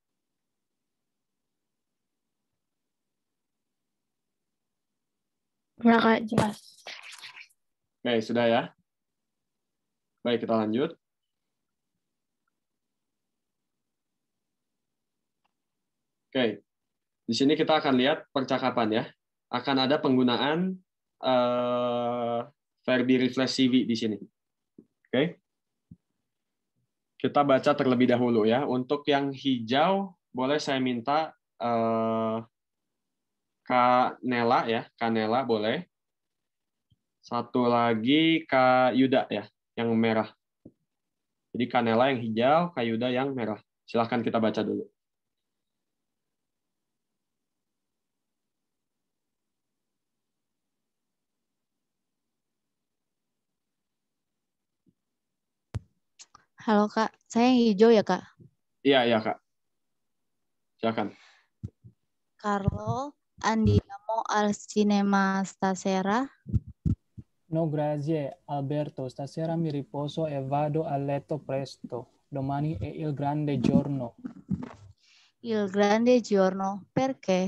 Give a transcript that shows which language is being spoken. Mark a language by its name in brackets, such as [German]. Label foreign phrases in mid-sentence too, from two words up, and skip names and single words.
[Indonesian] Ya, Kak, jelas. Oke, sudah ya. Baik, kita lanjut. Oke. Di sini kita akan lihat percakapan ya. Akan ada penggunaan [Italian] verbi riflessivi [Indonesian] di sini. Oke. Kita baca terlebih dahulu ya. Untuk yang hijau, boleh saya minta Kak Nela ya. Kak Nela boleh. Satu lagi Kak Yuda ya, yang merah. Jadi Kak Nela yang hijau, Kak Yuda yang merah. Silahkan kita baca dulu. Halo Kak, saya yang hijau ya Kak. Iya Kak. Silakan. [Italian] Carlo, andiamo al cinema stasera. No grazie Alberto, stasera mi riposo e vado a letto presto. Domani è il grande giorno. Il grande giorno, perché?